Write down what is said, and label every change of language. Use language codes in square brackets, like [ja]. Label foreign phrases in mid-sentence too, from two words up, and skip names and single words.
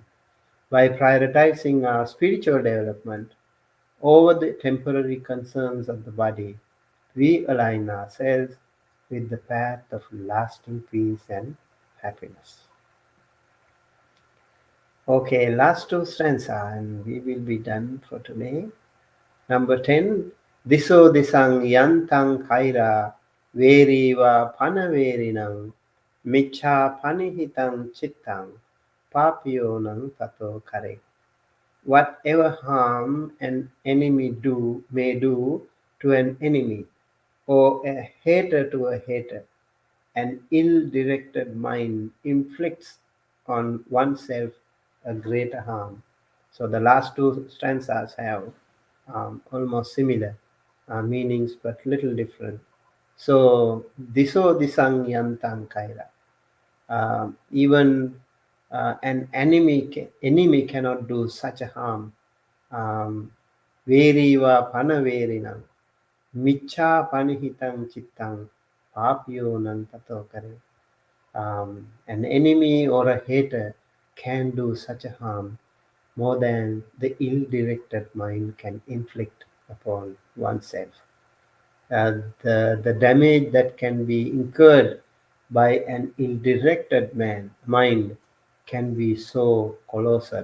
[en] By prioritizing our spiritual development over the temporary concerns of the body, we align ourselves with the path of lasting peace and happiness. Okay, last 2 stanza, and we will be done for today. Number 10, [pi] Diso disang yantang kaira veriva panaverinang micha panihitang chittang papio nang tato kare. [en] Whatever harm an enemy may do to an enemy, or a hater to a hater, an ill-directed mind inflicts on oneself a greater harm. So the last 2 stanzas have almost similar meanings, but little different. [pi] So diso disang yantang kaira. [en] Even an enemy cannot do such a harm. [pi] Veriva panaverinam. Micha panihitang chittang papyo nantato kare. [en] An enemy or a hater can do such a harm more than the ill-directed mind can inflict upon oneself. The damage that can be incurred by an ill-directed mind can be so colossal.